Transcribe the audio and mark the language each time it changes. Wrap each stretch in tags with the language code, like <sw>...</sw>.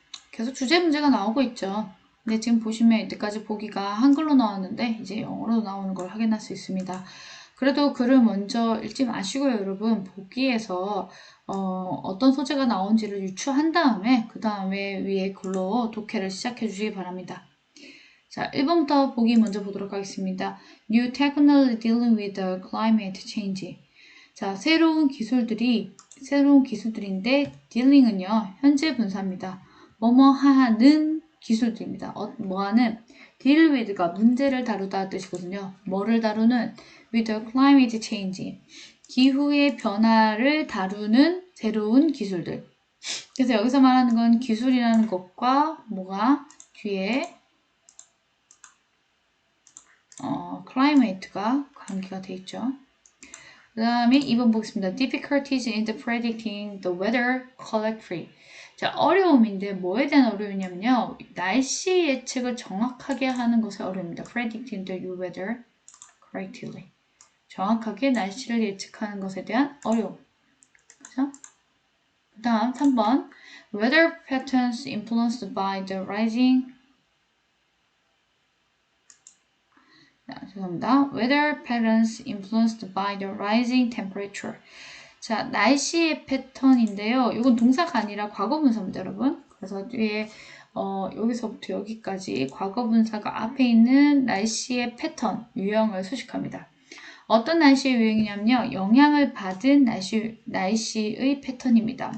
<ko>계속 주제 문제가 나오고 있죠. 근데 지금 보시면 이때까지 보기가 한글로 나왔는데 이제 영어로 나오는 걸 확인할 수 있습니다. 그래도 글을 먼저 읽지 마시고요, 여러분. 보기에서 어떤 소재가 나온지를 유추한 다음에 그 다음에 위에 글로 독해를 시작해 주시기 바랍니다. 자, 1번부터 보기 먼저 보도록 하겠습니다.</ko> <en>New technology dealing with the climate change.</en> <ko>자, 새로운 기술들인데 dealing은요, 현재 분사입니다. 뭐뭐 하는 기술들입니다. 뭐하는 deal with가 문제를 다루다 뜻이거든요. 뭐를 다루는</ko> <en>with the climate change.</en> <ko>기후의 변화를 다루는 새로운 기술들. 그래서 여기서 말하는 건 기술이라는 것과 뭐가 뒤에 climate가 관계가 돼 있죠. 그 다음에 2번 보겠습니다.</ko> <en>Difficulties in predicting the weather correctly.</en> <ko>자, 어려움인데 뭐에 대한 어려움이냐면요. 날씨 예측을 정확하게 하는 것에 어려움입니다.</ko> <en>Predicting the weather correctly.</en> <ko>정확하게 날씨를 예측하는 것에 대한 어려움. 그죠? 그 다음 3번</ko> <en>Weather patterns influenced by the rising</en> <ko>죄송합니다.</ko> <en>Weather patterns influenced by the rising temperature.</en> <ko>자, 날씨의 패턴인데요. 이건 동사가 아니라 과거분사입니다, 여러분. 그래서 뒤에 여기서부터 여기까지 과거분사가 앞에 있는 날씨의 패턴, 유형을 수식합니다. 어떤 날씨의 유형이냐면요. 영향을 받은 날씨의 패턴입니다.</ko>